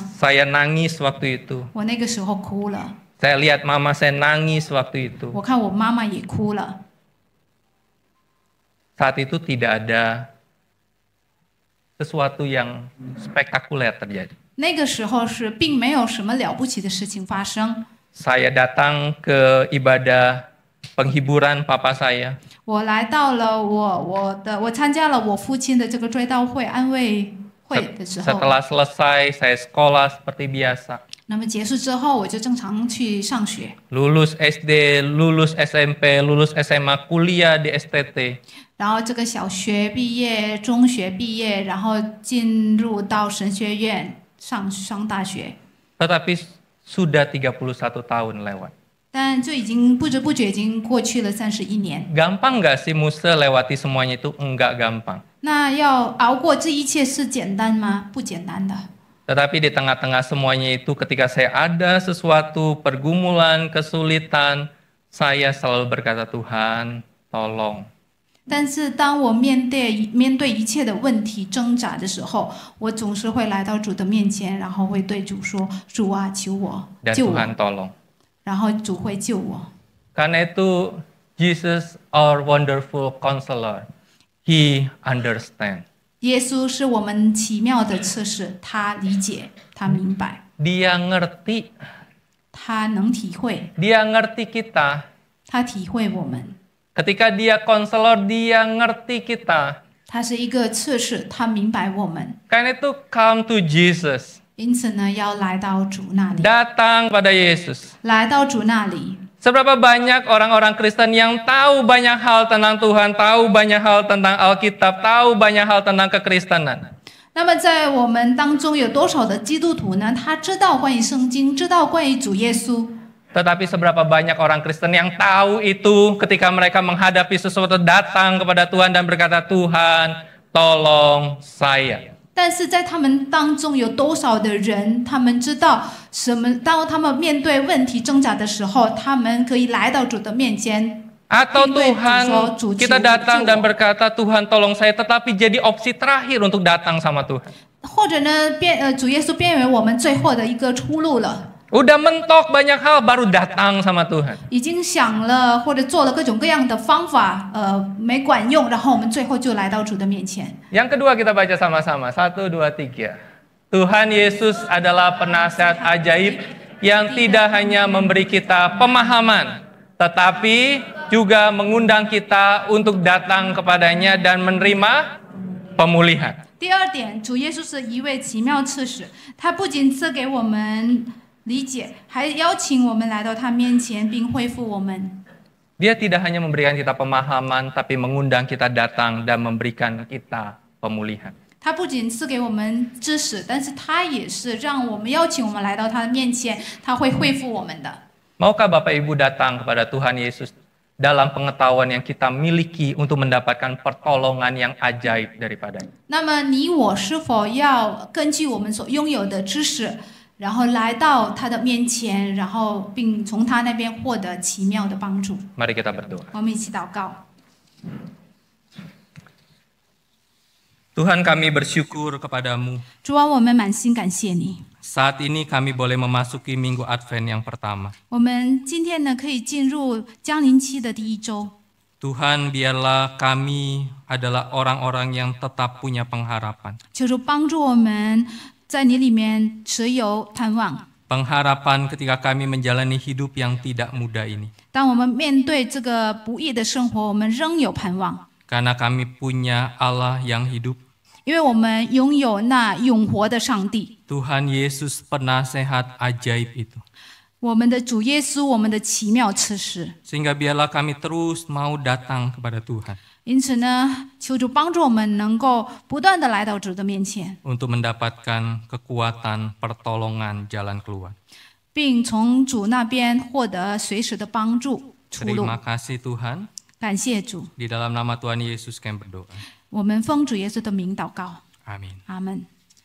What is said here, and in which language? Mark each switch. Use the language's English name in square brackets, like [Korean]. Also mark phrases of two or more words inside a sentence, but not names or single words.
[Indonesian] Saya nangis waktu itu. [Chinese] 我那个时候哭了， [Indonesian] Saya lihat mama saya nangis waktu itu. [Chinese] 我看我妈妈也哭了。 [Indonesian] Saat itu tidak ada sesuatu yang spektakuler terjadi. [Chinese] 那个时候是并没有什么了不起的事情发生。 [Indonesian] Saya datang ke ibadah penghiburan papa saya. [Chinese] 我来到了我参加了我父亲的这个追悼会安慰会的时候， [Indonesian] Setelah selesai, saya sekolah seperti biasa. [Chinese] 那么结束之后我就正常去上学， [Indonesian] Lulus SD, lulus SMP, lulus SMA, kuliah di STT. [Chinese] 然后这个小学毕业、中学毕业，然后进入到神学院上大学， [Indonesian] Tetapi sudah 31 tahun lewat. [Chinese] 但就已经不知不觉已经过去了31年。 [Indonesian] Gampang nggak sih Musa lewati semuanya itu? Enggak gampang. [Chinese] 那要熬过这一切是简单吗？不简单的。 [Indonesian] Tetapi di tengah-tengah semuanya itu ketika saya ada sesuatu pergumulan, kesulitan, saya selalu berkata, Tuhan, tolong. [Chinese] 但是当我面对一切的问题挣扎的时候，我总是会来到主的面前，然后会对主说：“主啊，求我 [Indonesian] Dan [Chinese] 救我。 [Indonesian] Tuhan tolong. ” [Chinese] 然后主会救我。 [Indonesian] Karena itu [English] Jesus our wonderful counselor. He understand. [Chinese] 耶稣是我们奇妙的测试，他理解，他明白， [Indonesian] Dia ngerti. [Chinese] 他能体会， [Indonesian] Dia ngerti kita. [Chinese] 他体会我们。 [Indonesian] Ketika dia konselor, dia ngerti kita. [Chinese] 他是一个测试，他明白我们。 [Indonesian] Karena itu [English] come to Jesus. [Chinese] 因此呢，要来到主那里， [Indonesian] Datang pada Yesus. [Chinese] 来到主那里。 [Indonesian] Seberapa banyak orang-orang Kristen yang tahu banyak hal tentang Tuhan, tahu banyak hal tentang Alkitab, tahu banyak hal tentang kekristenan. [Chinese] 那么在我们当中有多少的基督徒呢？他知道关于圣经，知道关于主耶稣。 [Indonesian] Tetapi seberapa banyak orang Kristen yang tahu itu ketika mereka menghadapi sesuatu datang kepada Tuhan dan berkata, Tuhan, tolong saya. [Chinese] 但是在他们当中有多少的人，他们知道什么？当他们面对问题挣扎的时候，他们可以来到主的面前。 [Indonesian] Atau Pintu Tuhan, Tuhan, kita datang dan Tuhan. berkata, Tuhan tolong saya, tetapi jadi opsi terakhir untuk datang sama Tuhan. [Chinese] 或者呢，主耶稣变为我们最后的一个出路了。 [Indonesian] Udah mentok banyak hal, baru datang sama Tuhan. [Chinese] 已经想了或者做了各种各样的方法，没管用，然后我们最后就来到主的面前。 [Indonesian] Yang kedua kita baca sama-sama. 1, 2, 3. Tuhan Yesus adalah penasihat ajaib yang tidak hanya memberi kita pemahaman, tetapi juga mengundang kita untuk datang kepadanya dan menerima pemulihan. [Chinese] 第二点，主耶稣是一位奇妙刺史，他不仅赐给我们理解，还邀请我们来到他面前，并恢复我们。 [Indonesian] Dia tidak hanya memberikan kita pemahaman, tapi mengundang kita datang dan memberikan kita pemulihan. [Chinese] 他不仅赐给我们知识，但是他也是让我们邀请我们来到他的面前，他会恢复我们的。 [Indonesian] Maukah Bapak Ibu datang kepada Tuhan Yesus dalam pengetahuan yang kita miliki untuk mendapatkan pertolongan yang ajaib daripadanya? [Chinese] 那么你我是否要根据我们所拥有的知识，然后来到他的面前，然后并从他那边获得奇妙的帮助？ [Indonesian] Mari kita berdoa. [Chinese] 我们一起祷告。 [Indonesian] Tuhan kami bersyukur kepadamu. [Chinese] 主啊，我们满心感谢你， [Indonesian] saat ini kami boleh memasuki Minggu Advent yang pertama. [Chinese] 我们今天呢，可以进入降临期的第一周。 [Indonesian] Tuhan, biarlah kami adalah orang-orang yang tetap punya pengharapan. [Chinese] 求主帮助我们在你里面持有盼望。 [Indonesian] Pengharapan ketika kami menjalani hidup yang tidak mudah ini. [Chinese] 当我们面对这个不易的生活，我们仍有盼望， [Indonesian] Karena kami punya Allah yang hidup. [Chinese] 因为我们拥有那永活的上帝， [Indonesian] Tuhan Yesus penasehat ajaib itu. [Chinese] 我们的主耶稣，我们的奇妙赐使。 [Indonesian] Sehingga biarlah kami terus mau datang kepada Tuhan. [Chinese] 因此呢，求主帮助我们能够不断的来到主的面前， [Indonesian] Untuk mendapatkan kekuatan, pertolongan, jalan keluar. [Chinese] 并从主那边获得随时的帮助出路。 [Indonesian] Terima kasih Tuhan. [Chinese] 感谢主， [Indonesian] Di dalam nama Tuhan Yesus kami berdoa. [Chinese] 我们奉主耶稣的名祷告， [Indonesian] Amin. [Chinese] 阿门。